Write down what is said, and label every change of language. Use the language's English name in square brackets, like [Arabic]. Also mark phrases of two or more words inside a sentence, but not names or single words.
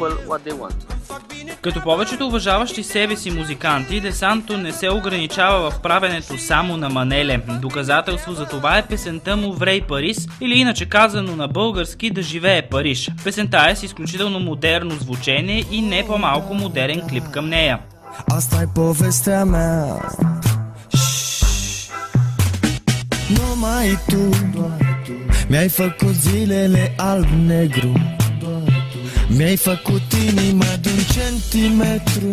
[Bulgarian] Като повечето уважаващи себе си музиканти, Десанто не се ограничава в правенето само на манеле. Доказателство за това е песента му "Врей Парис", или иначе казано на български "Да живее Париж". Песента е с изключително модерно звучене и не по-малко модерен клип към нея. [Romanian] Asta-i povestea mea. Numai tu mi-ai făcut zilele alb-negru. Mi-ai făcut inima de-un centimetru.